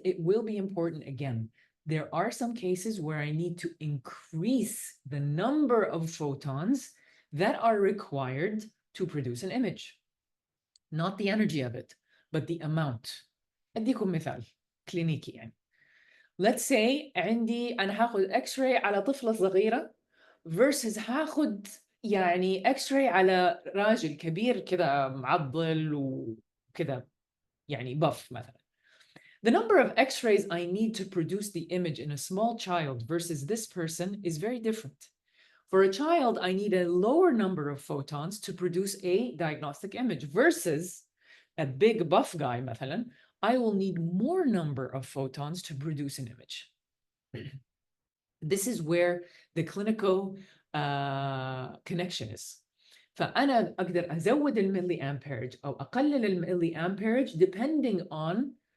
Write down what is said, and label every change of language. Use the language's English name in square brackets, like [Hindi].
[English] It will be important again. There are some cases where I need to increase the number of photons that are required to produce an image. Not the energy of it, but the amount. [Arabic] أديكم مثال كلينيكي يعني. [English] Let's say [Arabic] عندي أنا هاخد X-ray على طفلة صغيرة [English] versus [Arabic] هاخد يعني X-ray على راجل كبير كذا معضل وكذا يعني buff مثلا. [English] The number of X-rays I need to produce the image in a small child versus this person is very different. For a child, I need a lower number of photons to produce a diagnostic image versus a big buff guy مثلا, I will need more number of photons to produce an image. This is where the clinical connection is. [Arabic] فأنا أقدر أزود milliamperage أو أقلل milliamperage [English] depending on